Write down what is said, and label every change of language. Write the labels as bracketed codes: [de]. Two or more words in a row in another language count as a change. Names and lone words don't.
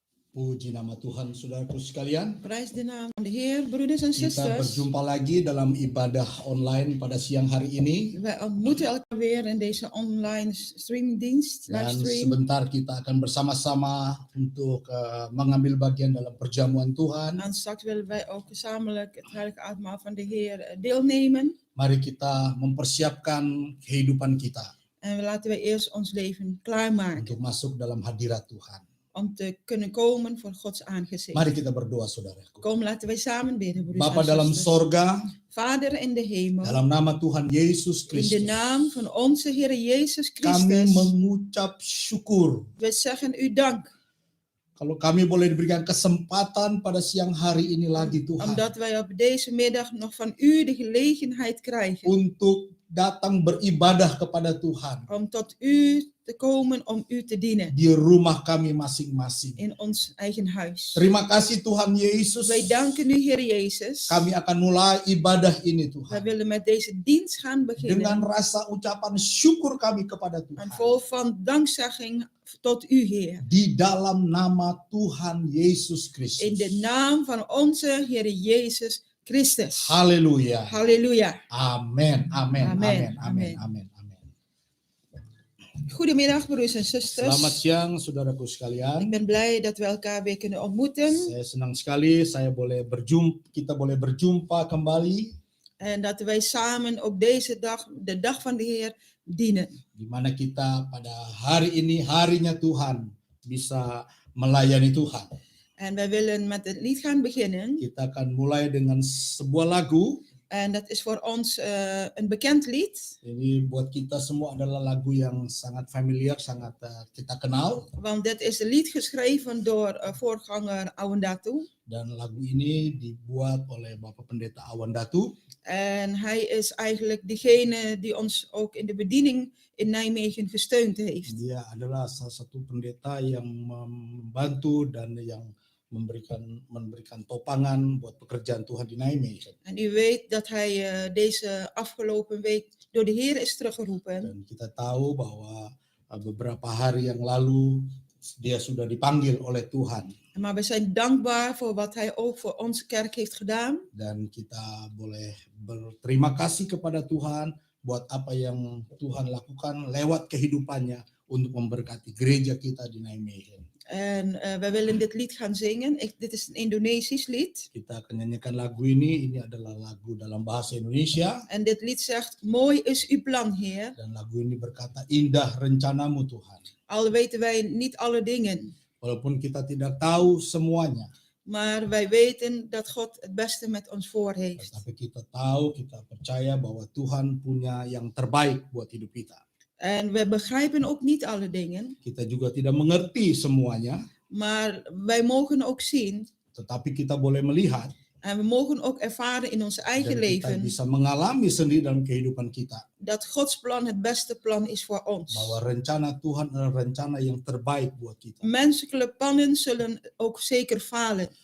[id] Puji nama Tuhan, saudaraku sekalian. [nl] Prijs de naam van de Heer, broeders en [id] Kita [nl] zusters. [id] berjumpa lagi dalam ibadah online pada siang hari ini. [nl] Wij ontmoeten elkaar weer in deze online streamingdienst, [id] Dan [nl] livestream. [id] sebentar kita akan bersama-sama untuk mengambil bagian dalam perjamuan Tuhan. [nl] En straks willen wij ook gezamenlijk het heilige avondmaal van de Heer deelnemen. [id] Mari kita mempersiapkan kehidupan kita [nl] En laten we eerst ons leven klaarmaken [id] untuk masuk dalam hadirat Tuhan. [nl] om te kunnen komen voor Gods aangezicht. [id] Mari kita berdoa, saudaraku. [nl] Kom, laten wij samen bidden, broeders [id] Bapa [nl] en [id] dalam [nl] zusters. [id] sorga, [nl] Vader in de hemel, [id] dalam nama Tuhan Yesus [nl] in de [id] Kristus, [nl] naam van onze Heer Jezus [id] kami [nl] Christus, [id] mengucap syukur. [nl] we zeggen u dank. [id] Kalau kami boleh diberikan kesempatan pada siang hari ini lagi Tuhan, [nl] Omdat wij op deze middag nog van u de gelegenheid krijgen [id] untuk datang beribadah kepada Tuhan [nl] om tot u te komen, om u te dienen [id] di rumah kami masing-masing. [nl] in ons eigen huis. [id] Terima kasih Tuhan Yesus. [nl] Wij danken u, Heer Jezus. [id] Kami akan mulai ibadah ini [nl] Wij [id] Tuhan [nl] willen met deze dienst gaan [id] dengan [nl] beginnen [id] rasa ucapan syukur kami kepada [nl] en [id] Tuhan. [nl] vol van dankzegging tot u, Heer. [id] Di dalam nama Tuhan Yesus [nl] In de [id] Kristus. [nl] naam van onze Heer Jezus Christus. [id] Haleluya. [nl] Halleluja. [id] Amin. Amin. [nl] Amen. [id] Amin. Amin. Amin. Amin. [nl] Goedemiddag, broers en [id] Selamat [nl] zusters. [id] siang saudaraku [nl] Ik [id] sekalian. [nl] ben blij dat we elkaar weer kunnen ontmoeten [id] Saya senang sekali kita boleh berjumpa kembali [nl] en dat wij samen op deze dag, de dag van de Heer, dienen. [id] di mana kita pada hari ini harinya Tuhan bisa melayani Tuhan. [nl] En wij willen met het lied gaan beginnen. [id] Kita akan mulai dengan sebuah lagu. [nl] En dat is voor ons een bekend lied. [id] Ini buat kita semua adalah lagu yang sangat familiar, sangat kita kenal. [nl] Want dit is een lied geschreven door voorganger Awandatu. [id] Dan lagu ini dibuat oleh Bapak Pendeta Awandatu. [nl] En hij is eigenlijk degene die ons ook in de bediening in Nijmegen gesteund heeft. [id] Dia adalah salah satu pendeta yang membantu dan yang memberikan topangan buat pekerjaan Tuhan di Nijmegen. [nl] En u weet dat hij deze afgelopen week door de Heer is teruggeroepen. [id] Dan kita tahu bahwa beberapa hari yang lalu dia sudah dipanggil oleh Tuhan. [nl] Maar we zijn dankbaar voor wat hij ook voor onze kerk heeft gedaan. [id] Dan kita boleh berterima kasih kepada Tuhan buat apa yang Tuhan lakukan lewat kehidupannya untuk memberkati gereja kita di Nijmegen. [nl] En wij willen dit lied gaan zingen. Dit is een Indonesisch lied. [id] Kita akan nyanyikan lagu ini adalah lagu dalam bahasa Indonesia. [nl] En dit lied zegt, mooi is uw plan, Heer. [id] Dan lagu ini berkata, indah rencanamu Tuhan. [nl] Al weten wij niet alle dingen. [id] Walaupun kita tidak tahu semuanya. [nl] Maar wij weten dat God het beste met ons voor heeft. [id] Tetapi kita tahu, kita percaya bahwa Tuhan punya yang terbaik buat hidup kita. [nl] En we begrijpen ook niet alle dingen. [id] Kita juga tidak mengerti semuanya. [nl] Maar wij mogen ook zien. [id] Tetapi kita boleh melihat. [nl] En we mogen ook ervaren in ons eigen [id] Dan kita [nl] leven. [id] bisa mengalami sendiri dalam kehidupan kita. [nl] Dat Gods plan het beste plan is voor ons. [id] Bahwa rencana Tuhan adalah rencana yang terbaik buat kita. [nl] Menselijke plannen zullen ook zeker falen.